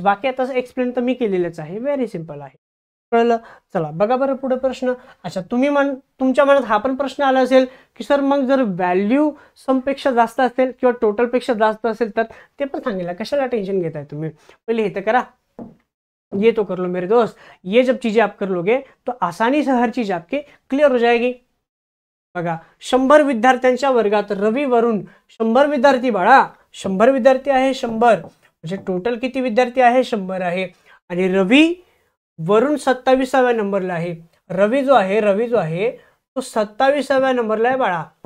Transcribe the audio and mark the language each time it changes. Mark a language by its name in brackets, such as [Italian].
[Marathi] बाकी आता एक्सप्लेन तर मी केलेलंच आहे, व्हेरी सिंपल आहे. कळलं. चला बघा बरं पुढे प्रश्न. अच्छा, तुमच्या मनात हा पण प्रश्न आला असेल की सर मग जर व्हॅल्यू समपेक्षा जास्त असेल किंवा टोटलपेक्षा जास्त असेल तर ते पण सांगितलं, कशाला टेन्शन घेताय तुम्ही. पहिले हे तर करा, [Hindi] ये तो कर लो मेरे दोस्त. ये जब चीजें आप कर लोगे तो आसानी से हर चीज आपके क्लियर हो जाएगी. [Marathi] बघा 100 विद्यार्थ्यांच्या वर्गात रवी वरून 100 विद्यार्थी, बाळा 100 विद्यार्थी आहे, 100 म्हणजे टोटल किती विद्यार्थी आहे, 100 आहे. आणि रवी वरून 27व्या नंबरला आहे. रवी जो आहे तो 27व्या नंबरला आहे बाळा.